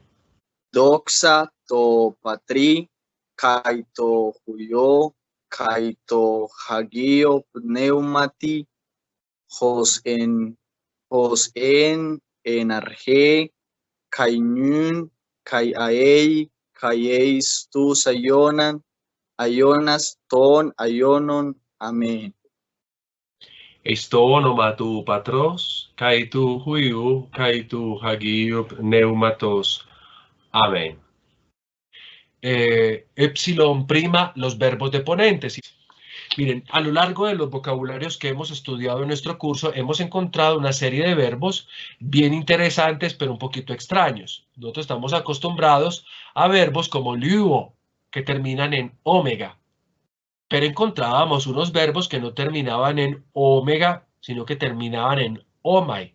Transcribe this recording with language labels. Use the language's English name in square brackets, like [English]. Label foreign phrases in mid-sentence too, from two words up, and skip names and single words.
[Greek] Δόξα τῷ Πατρὶ, καὶ τῷ Υἱῷ, καὶ τῷ Ἁγίῳ Πνεύματι, ὡς ἦν ἀρχῇ, καὶ νῦν, καὶ εἰς τοὺς αἰῶνας τῶν αἰώνων. [Spanish] Amén. [Greek] Εἰς τὸ ὄνομα τοῦ Πατρός, καὶ τοῦ Υἱοῦ, καὶ τοῦ Ἁγίου Πνεύματος. [Spanish] Amén. Epsilon prima, los verbos deponentes. Miren, a lo largo de los vocabularios que hemos estudiado en nuestro curso, hemos encontrado una serie de verbos bien interesantes, pero un poquito extraños. Nosotros estamos acostumbrados a verbos como luo, que terminan en omega, pero encontrábamos unos verbos que no terminaban en omega, sino que terminaban en omai.